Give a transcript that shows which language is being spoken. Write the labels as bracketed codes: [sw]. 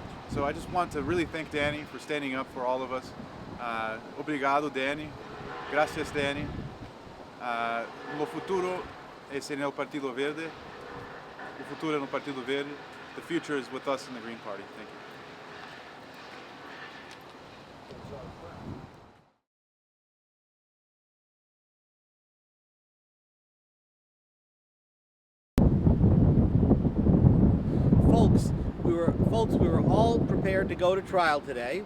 [en] So I just want to really thank Danny for standing up for all of us. [pt] Obrigado, [es] Danny. Gracias, Danny. [pt] O futuro [es] es en el Partido Verde. O futuro en el Partido Verde. [en] The future is with us in the Green Party. Thank you. Folks, we were all prepared to go to trial today.